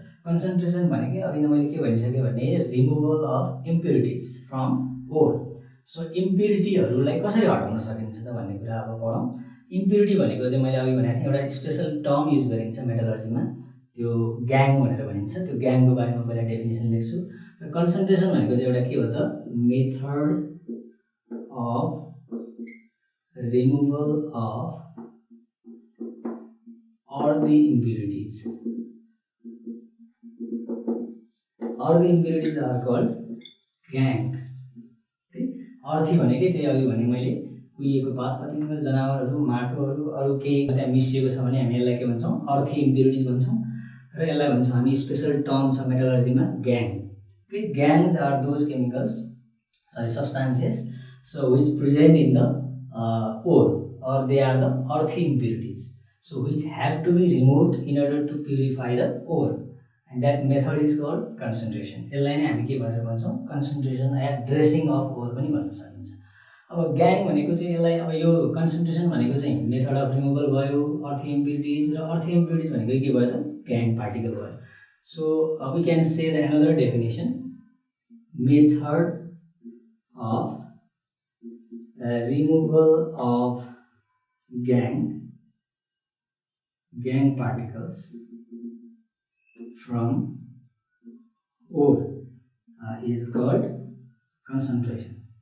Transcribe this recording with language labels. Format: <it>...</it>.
<ne>Concentration भनेकै अघि नै मैले के भनिसकेँ भने</ne> <en>Removal of impurities from ore.</en> <ne>So इम्प्युरिटीहरूलाई कसरी हटाउन सकिन्छ त भन्ने कुरा अब पढौँ। इम्प्युरिटी भनेको चाहिँ मैले अघि भनेको थिएँ एउटा स्पेसल टर्म युज गरिन्छ मेटलर्जीमा, त्यो ग्याङ भनेर भनिन्छ। त्यो ग्याङको बारेमा पहिला डेफिनेसन लेख्छु। र कन्सन्ट्रेसन भनेको चाहिँ एउटा के हो त?</ne> <en>Method of removal of all the impurities. All the impurities are called gang.</en> <ne>अर्थी भनेकै त्यही अघि भने मैले कुहिएको पात पतिङ्ग, जनावरहरू, माटोहरू, अरू केही त्यहाँ मिसिएको छ भने हामी यसलाई के भन्छौँ? अर्थी इम्प्युरिटिज भन्छौँ। र यसलाई भन्छौँ हामी स्पेसल टर्म छ मेटलर्जीमा gang.</ne> <en>Gangues are those chemicals substances so which present in the ore, or they are the earthy impurities, so which have to be removed in order to purify the ore, and that method is called concentration.</en> <ne>यसलाई नै हामी के भनेर भन्छौँ? Concentration yeah</ne> <en>dressing of ore</en> <ne>पनि भन्न सकिन्छ। अब ग्याङ भनेको चाहिँ यसलाई अब यो कन्सन्ट्रेसन भनेको चाहिँ</ne> <en>method of removal</en> <ne>भयो, अर्थी इम्प्युरिटिज, र अर्थी इम्प्युरिटिज भनेको के भयो त? ग्याङ पार्टिकल भयो।</ne> <en>so we can say the another definition, method of removal of gang particles from ore is called concentration</en>